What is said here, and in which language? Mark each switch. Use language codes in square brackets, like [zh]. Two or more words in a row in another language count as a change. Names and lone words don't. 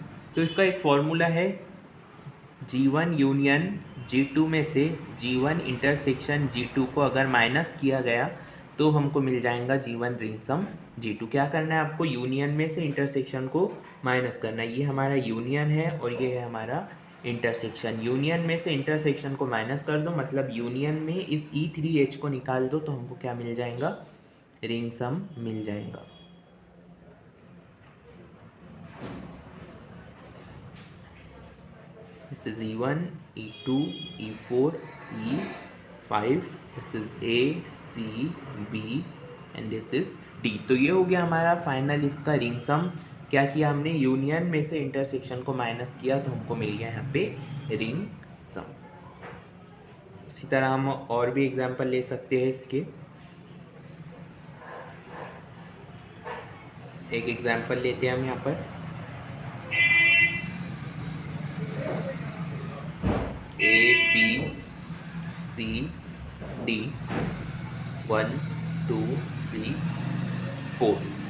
[hi] तो इसका एक फॉर्मूला है, G1 यूनियन G2 में से G1 इंटरसेक्शन G2 को अगर माइनस किया गया तो हमको मिल जाएगा G1 [en] ring sum [hi] G2। क्या करना है आपको, यूनियन में से इंटरसेक्शन को माइनस करना है। ये हमारा यूनियन है और ये है हमारा इंटरसेक्शन। यूनियन में से इंटरसेक्शन को माइनस कर दो, मतलब यूनियन में इस E3H को निकाल दो, तो हमको क्या मिल जाएगा, [en] ring sum [hi] मिल जाएगा। [en] This is E1, E2, E4, E5, this is A, C, B and this is D। [hi] तो ये हो गया हमारा फाइनल इसका [en] ring sum. [hi] क्या किया हमने, यूनियन में से इंटरसेक्शन को माइनस किया तो हमको मिल गया यहाँ पे [en] ring sum. [hi] इसी तरह हम और भी एग्जांपल ले सकते हैं इसके। एक एग्जांपल लेते हैं हम यहाँ पर, A B C D 1 2 3 4।